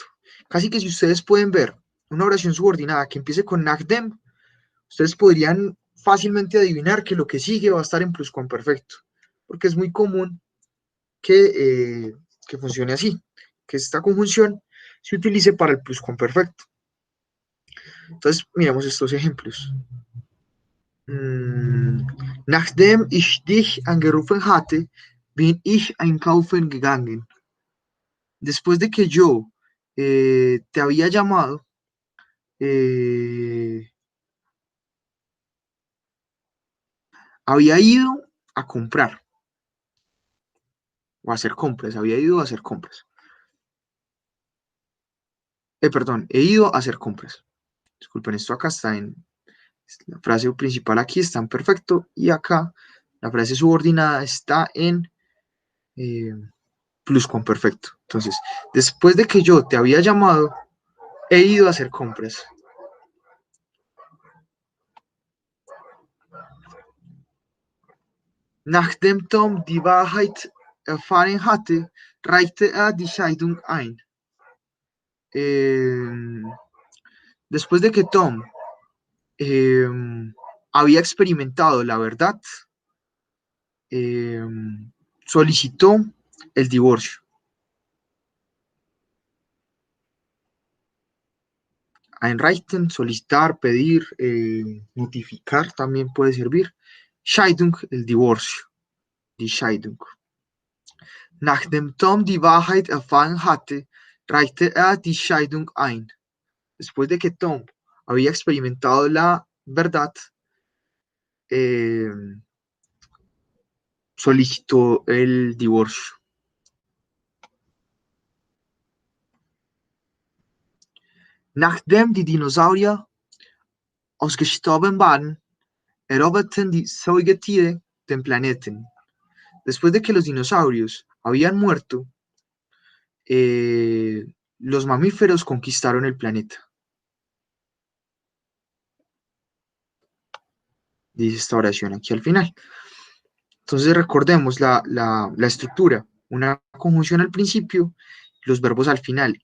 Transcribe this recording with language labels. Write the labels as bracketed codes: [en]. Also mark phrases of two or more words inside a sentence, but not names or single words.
[es] Casi que si ustedes pueden ver una oración subordinada que empiece con nachdem, ustedes podrían fácilmente adivinar que lo que sigue va a estar en pluscuamperfecto, porque es muy común que funcione así, que esta conjunción se utilice para el pluscuamperfecto. Entonces, miremos estos ejemplos. [de] Nachdem ich dich angerufen hatte, bin ich einkaufen gegangen. [es] Después de que yo te había llamado, había ido a comprar o a hacer compras, había ido a hacer compras. Perdón, he ido a hacer compras. Disculpen, esto acá está en, la frase principal aquí está en perfecto y acá la frase subordinada está en pluscuamperfecto. Entonces, después de que yo te había llamado, he ido a hacer compras. [de] Nachdem Tom die Wahrheit erfahren hatte, reichte die Scheidung ein. [es] Después de que Tom había experimentado la verdad, solicitó el divorcio. Einreichen, solicitar, pedir, notificar también puede servir. Scheidung, el divorcio. [de] Die Scheidung. Nachdem Tom die Wahrheit erfahren hatte, reichte die Scheidung ein. [es] Después de que Tom había experimentado la verdad, solicitó el divorcio. [de] Nachdem die Dinosaurier ausgestorben waren, eroberten die Säugetiere den Planeten. [es] Después de que los dinosaurios habían muerto, los mamíferos conquistaron el planeta. Dice esta oración aquí al final. Entonces recordemos la estructura, una conjunción al principio, los verbos al final.